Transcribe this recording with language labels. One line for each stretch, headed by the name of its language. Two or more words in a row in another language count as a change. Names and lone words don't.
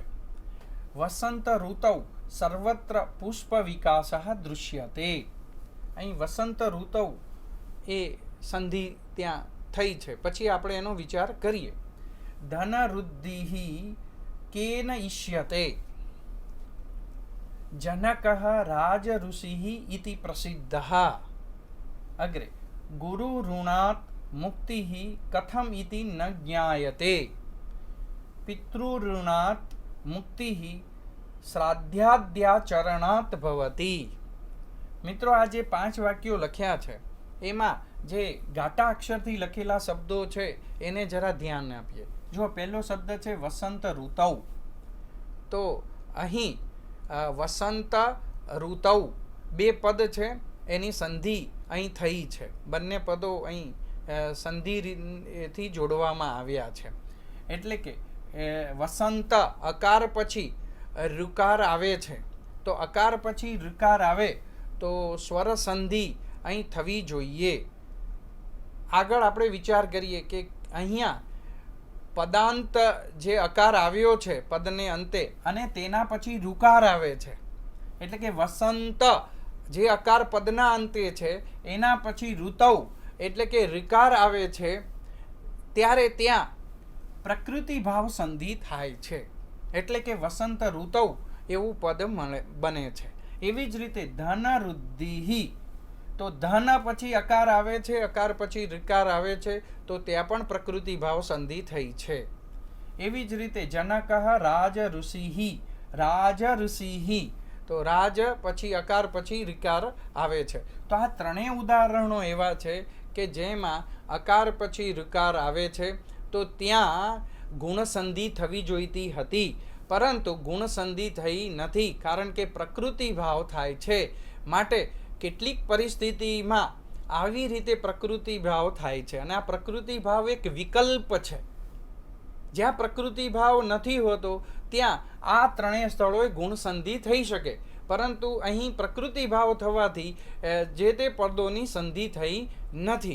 Sanskrit: વસંત ઋતુ સર્વત્ર પુષ્પ વિકાસઃ દૃશ્યતે।
Gujarati: અહીં વસંત ઋતુ એ સંધિ ત્યાં થઈ છે। પછી આપણે એનો વિચાર કરીએ।
Sanskrit: ધન વૃદ્ધિઃ કેન ઇષ્યતે। जनकः राज ऋषिः इति प्रसिद्धः। अग्रे गुरु ऋणात् मुक्तिः कथम् इति न ज्ञायते। पितृऋणात् मुक्तिः श्राद्धाद्याचरणात् भवति।
Gujarati: મિત્રો, આ જે 5 વાક્યો લખ્યા છે એમાં જે ગાટા અક્ષરથી લખેલા શબ્દો છે એને જરા ધ્યાન આપીએ। જો પહલો શબ્દ છે વસંત ઋતુ, તો અહીં વસંત ઋતુ બે પદ છે એની સંધિ અહીં થઈ છે। બંને પદો અહીં સંધિ થી જોડવામાં આવ્યા છે। એટલે કે વસંત અકાર પછી ઋકાર આવે છે, તો અકાર પછી ઋકાર આવે તો સ્વર સંધિ અહીં થવી જોઈએ। આગળ આપણે વિચાર કરીએ કે અહીંયા પદાંત જે અકાર આવ્યો છે પદને અંતે અને તેના પછી ઋકાર આવે છે, એટલે કે વસંત જે અકાર પદના અંતે છે એના પછી ઋતુ એટલે કે ઋકાર આવે છે, ત્યારે ત્યાં પ્રકૃતિ ભાવ સંધિ થાય છે। એટલે કે વસંત ઋતુ એવું પદ બને છે। એવી જ રીતે
Sanskrit: धन वृद्धिः,
Gujarati: તો ધન પછી અકાર આવે છે, અકાર પછી ઋકાર આવે છે, તો ત્યાં પણ પ્રકૃતિ ભાવ સંધિ થઈ છે। એવી જ રીતે
Sanskrit: जनकः राज ऋषिः, राज ऋषिः,
Gujarati: તો રાજ પછી અકાર પછી ઋકાર આવે છે। તો આ ત્રણેય ઉદાહરણો એવા છે કે જેમાં અકાર પછી ઋકાર આવે છે તો ત્યાં ગુણ સંધિ થવી જોઈતી હતી, પરંતુ ગુણ સંધિ થઈ નથી, કારણ કે પ્રકૃતિ ભાવ થાય છે। માટે કેટલીક પરિસ્થિતિમાં આવી રીતે પ્રકૃતિ ભાવ થાય છે અને આ પ્રકૃતિ ભાવ એક વિકલ્પ છે। જ્યાં પ્રકૃતિ ભાવ નથી હોતો ત્યાં આ ત્રણેય સ્થળોએ ગુણ સંધિ થઈ શકે, પરંતુ અહીં પ્રકૃતિ ભાવ થવાથી જે તે પદોની સંધિ થઈ નથી।